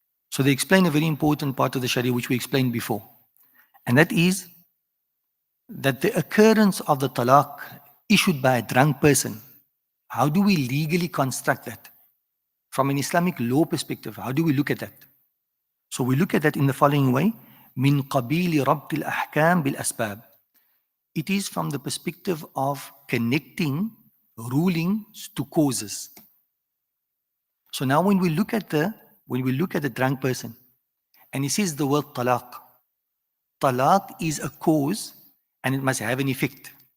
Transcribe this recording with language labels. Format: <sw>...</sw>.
<en>So they explain a very important part of the Sharia, which we explained before. And that is that the occurrence of the talaq issued by a drunk person, how do we legally construct that? From an Islamic law perspective, how do we look at that? So we look at that in the following way.</en> <ar>من قبيل ربط الأحكام بالأسباب.</ar> <en>It is from the perspective of connecting rulings to causes. So now when we look at the drunk person, and he says the word talaq, talaq is a cause and it must have an effect.</en>